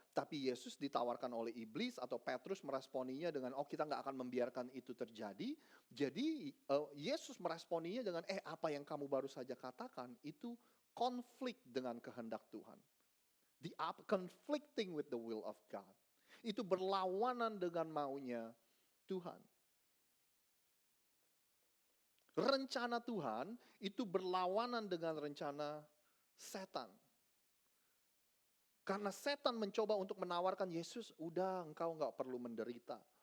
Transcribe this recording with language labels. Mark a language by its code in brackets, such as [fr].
[id] Tapi Yesus ditawarkan oleh iblis atau Petrus meresponinya dengan kita nggak akan membiarkan itu terjadi. Jadi Yesus meresponinya dengan apa yang kamu baru saja katakan itu konflik dengan kehendak Tuhan. [en] Conflicting with the will of God. [id] Itu berlawanan dengan maunya Tuhan. Rencana Tuhan itu berlawanan dengan rencana setan. Karena setan mencoba untuk menawarkan Yesus, udah engkau nggak perlu menderita.